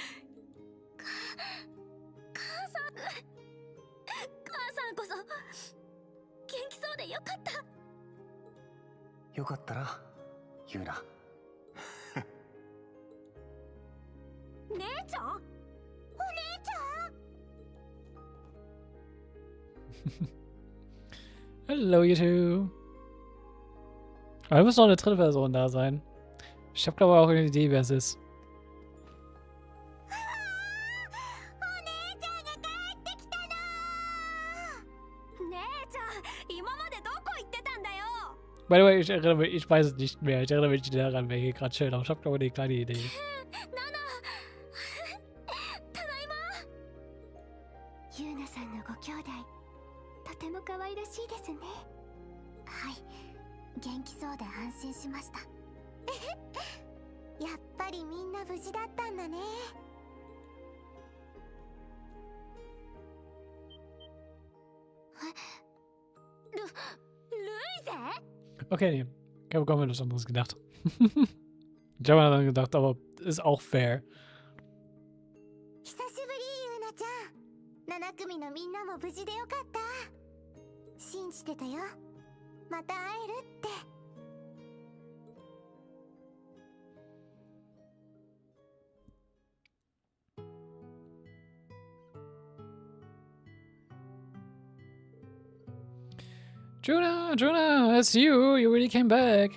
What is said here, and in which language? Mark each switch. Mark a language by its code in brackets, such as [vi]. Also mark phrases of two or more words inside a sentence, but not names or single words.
[ja] 母さんこそ元気そうでよかった。よかったな、ユーナ。姉ちゃん？お姉ちゃん？ [en] Hello, you two. [de] Aber muss noch eine dritte Person da sein. Ich habe glaube auch eine Idee, wer es ist. [ja] お姉ちゃんが帰ってきたの。姉ちゃん、今までどこ行ってたんだよ。 [en] By the way, [de] ich weiß es nicht mehr. Ich erinnere mich nicht daran, wer hier gerade chillt. Aber ich habe glaube ich eine kleine Idee. [ja] ただいま。ユーナさんのご兄弟はい元気そうで安心しましたやっぱりみんな無事だったんだね [de] Okay, nee. Ich habe mir was anderes gedacht. Ich habe mir dann gedacht, aber ist auch fair. [ja] 久しぶりゆうなちゃん7組のみんなも無事でよかった信じてたよまた会えるって [en] Juna, it's you. You really came back.